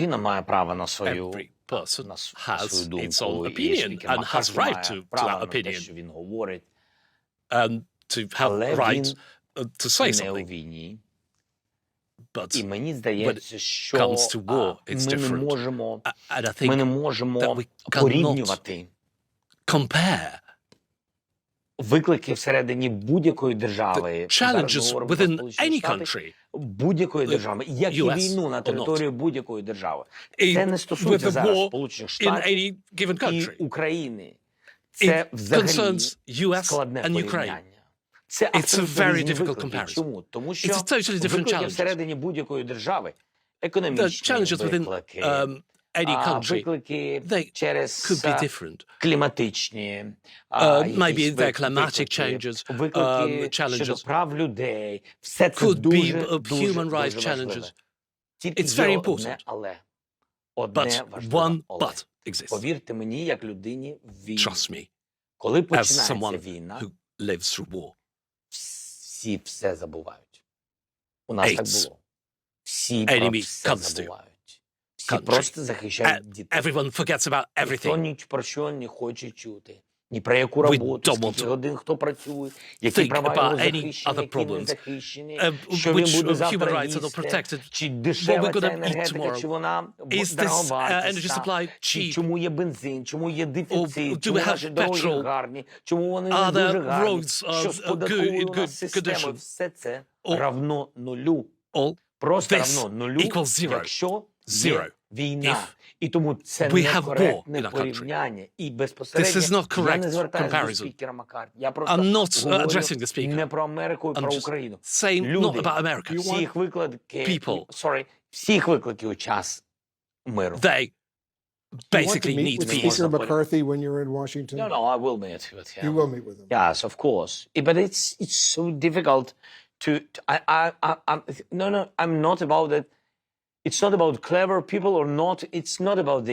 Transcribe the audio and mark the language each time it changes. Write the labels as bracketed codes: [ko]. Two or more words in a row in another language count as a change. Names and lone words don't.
[uk] людина має право на свою, [en] Every person [uk] на свою [en] has its own [uk] думку, і [en] opinion [uk] спікер [en] and has [uk] Маккарті [en] right [uk] має [en] to [uk] право [en] that [uk] на те, [en] opinion [uk] що він говорить, [en] and to have [uk] але [en] right [uk] він [en] to say [uk] не у [en] something. [uk] війні. [en] But [uk] І мені [en] when [uk] здається, [en] it [uk] що [en] comes to war, it's [uk] ми не [en] different. [uk] можемо, [en] And I [uk] ми не [en] think [uk] можемо [en] that we cannot [uk] порівнювати [en] compare [uk] виклики всередині будь-якої [en] the [uk] держави. Зараз ми [en] challenges [uk] говоримо про [en] within [uk] Сполучені [en] any [uk] Штати, [en] country, [uk] будь-якої держави, як і [en] US [uk] війну на [en] or not, [uk] території будь-якої держави. Це не [en] with [uk] стосується [en] the [uk] зараз [en] war [uk] Сполучених [en] in [uk] Штатів [en] any given [uk] і [en] country. [uk] України. [en] It [uk] Це взагалі [en] concerns US [uk] складне [en] and Ukraine. [uk] порівняння. Це [en] It's a [uk] абсолютно [en] very [uk] різні [en] difficult [uk] виклики. [en] comparison. [uk] Чому? Тому що [en] It's a totally different [uk] виклики [en] challenges. [uk] всередині будь-якої держави, [en] The [uk] економічні [en] challenges within [uk] виклики, [en] any country, [uk] виклики [en] they [uk] через [en] could be different. [uk] кліматичні, [en] Maybe [uk] якісь [en] they're climatic [uk] виклики, [en] changes, [uk] виклики щодо [en] challenges, [uk] прав людей. Все це [en] could [uk] дуже, [en] be [uk] дуже, [en] human rights [uk] дуже важливо. [en] challenges. [uk] Тільки [en] It's [uk] є [en] very [uk] одне [en] important. [uk] але. Одне [en] But [uk] важливе [en] one [uk] але. [en] but exists. [uk] Повірте мені, як людині в війні. [en] Trust me, [uk] Коли [en] as [uk] починається [en] someone [uk] війна, [en] who lives through war. [uk] всі все забувають. У нас так [en] Hates. [uk] було. Всі про [en] Enemy [uk] все [en] comes to [uk] забувають. Всі [en] country. [uk] просто захищають дітей. [en] Everyone forgets about [uk] Ніхто [en] everything. [uk] ні про що не хоче чути. Ні про яку [en] We [uk] роботу, [en] don't want [uk] скільки [en] to [uk] годин хто працює, які [en] think [uk] права [en] about [uk] його [en] any [uk] захищені, [en] other [uk] які не [en] problems. [uk] захищені, що [en] Which [uk] він буде [en] human [uk] завтра [en] rights are not [uk] їсти, [en] protected? [uk] чи [en] What [uk] дешева [en] we're [uk] ця [en] gonna eat [uk] енергетика, [en] tomorrow? [uk] чи вона [en] Is this energy [uk] дороговартісна, [en] supply [uk] чи [en] cheap? [uk] чому є бензин, чому є [en] do [uk] дефіцит, [en] we [uk] чому [en] have [uk] наші дороги [en] petrol? [uk] гарні, чому вони [en] Are [uk] не [en] the [uk] дуже гарні, [en] roads, [uk] що з податковою [en] in [uk] у [en] good [uk] нас системою. [en] condition? [uk] Все це [en] Or- [ru] равно нулю. [en] All [uk] Просто [en] this [ru] равно нулю, [en] equals zero. [uk] якщо [en] Zero. [uk] є війна. [en] If [uk] І тому це [en] we have war [uk] некоректне [en] in our country. [uk] порівняння. І безпосередньо [en] This is not [uk] я [en] correct [uk] не звертаюся до [en] comparison. [uk] спікера Маккарті. Я просто [en] I'm not [uk] говорю [en] addressing the speaker. [uk] не про Америку, і [en] I'm [uk] про [en] just [uk] Україну. [en] saying not [uk] Люди, [en] about America. [uk] всі їх виклики, [en] People. [uk] всі їх виклики у час миру. [en] They Do you want to basically meet need with peace. Speaker McCarthy when you're in Washington? No, I will meet with him. You will meet with him. Yes, of course. But it's so difficult to I'm not about that. It's not about clever people or not. It's not about this.